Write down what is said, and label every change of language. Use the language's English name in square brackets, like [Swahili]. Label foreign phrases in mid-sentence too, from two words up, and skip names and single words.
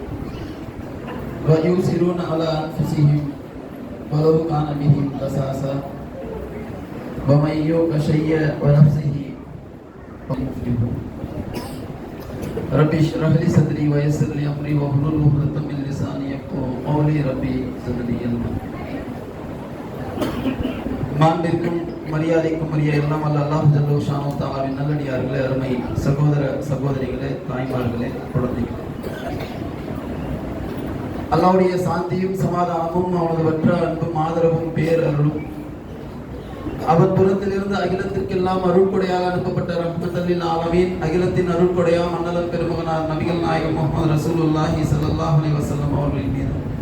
[Arabic] ويؤثرون على أنفسهم ولو كان بهم خصاصة ومن يوق شح نفسه فهو مفلح ربي اشرح لي صدري ويسر لي أمري واحلل عقدة من لساني يفقهوا قولي ربي زدني علما [Tamil] மாண்பிற்கும் மரியாதைக்கும் உரிய எல்லாம் வல்ல அல்லாஹ் [Arabic] جل شأنه تعالى [Tamil] நல்லடியார்களே, அருமை சகோதர சகோதரிகளே, தாய்மார்களே, குழந்தைகளே, அல்லாஹ்வுடைய சாந்தியும் சமாதானமும் அவனது வற்ற அன்பும் ஆதரவும் பேரருளும் அவன் புறத்திலிருந்து அகிலத்திற்கெல்லாம் அருள்கொடையாக அனுப்பப்பட்ட [Arabic] رحمة للعالمين [Tamil] அகிலத்தின் அருள்கொடையா மன்னலம் பெருமகனார் நபிகள் நாயகம் முஹம்மது [Arabic] رسول الله صلى الله عليه وسلم [Tamil] அவர்களின் மீது,